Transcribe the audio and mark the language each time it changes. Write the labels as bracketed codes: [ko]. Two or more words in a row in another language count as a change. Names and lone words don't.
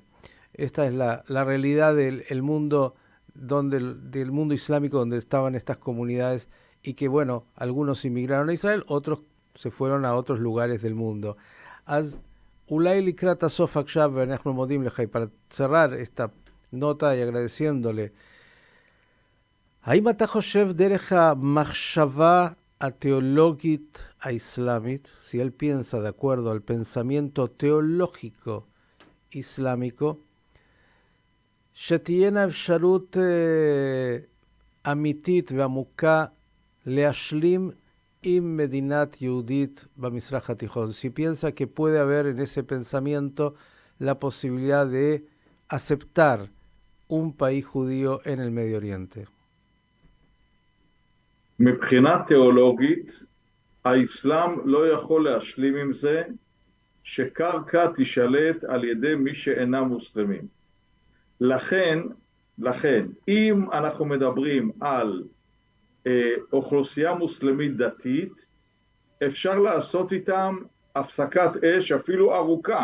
[es] Esta es la realidad del mundo, del mundo islámico donde estaban estas comunidades, y que, bueno, algunos inmigraron a Israel, otros se fueron a otros lugares del mundo. [he] אולי לקראת סוף עכשיו ואנחנו מודים לך, [es] y para cerrar esta nota y agradeciéndole, [he] האם אתה חושב דרך המחשבה התיאולוגית האסלאמית, [es] si él piensa de acuerdo al pensamiento teológico islámico, [he] שתהיינה אפשרות אמיתית ועמוקה להשלים עם מדינת יהודית במזרח התיכון. [es] Si piensa que puede haber en ese pensamiento la posibilidad de aceptar un país judío en el Medio Oriente. [he] מבחינה תיאולוגית, האסלאם לא יכול להשלים עם זה שקרקע תשלט על ידי מי שאינם מוסלמים. לכן, אם אנחנו מדברים על אוכלוסייה מוסלמית דתית, אפשר לעשות איתם הפסקת אש אפילו ארוכה.